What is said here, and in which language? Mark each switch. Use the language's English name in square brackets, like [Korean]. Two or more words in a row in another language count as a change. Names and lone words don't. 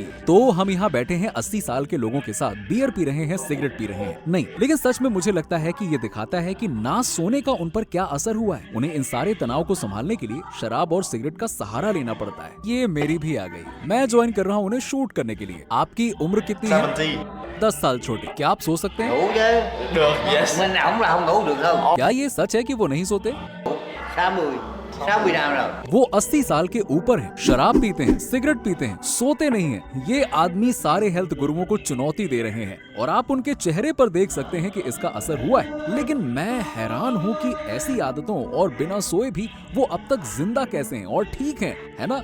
[Hindi] तो हम यहाँ बैठे हैं 80 साल के लोगों के साथ, बियर पी रहे हैं, सिगरेट पी रहे हैं। नहीं, लेकिन सच में मुझे लगता है कि ये दिखाता है कि ना सोने का उन पर क्या असर हुआ है। उन्हें इन सारे तनाव को संभालने के लिए शराब और सिगरेट का सहारा लेना पड़ता है। ये मेरी भी आ गई। मैं ज्वाइन कर रहा हूँ उन्हें शूट करने के लिए। आपकी उम्र कितनी है? 10 साल छोटे। क्या आप सो सकते हैं? [Vietnamese] Ngủ chứ. Được, yes. Mình ổng là không ngủ được không? [Hindi] क्या ये सच है कि वो नहीं सोते? [Vietnamese] 60 năm rồi. [Hindi] वो 80 साल के ऊपर हैं, शराब पीते हैं, सिगरेट पीते हैं, सोते नहीं हैं। ये आदमी सारे हेल्थ गुरुओं को चुनौती दे रहे हैं और आप उनके चेहरे पर देख सकते हैं कि इसका असर हुआ है। लेकिन मैं हैरान हूँ कि ऐसी आदतों और बिना सोए भी वो अब तक जिंदा कैसे हैं और ठीक हैं, है ना?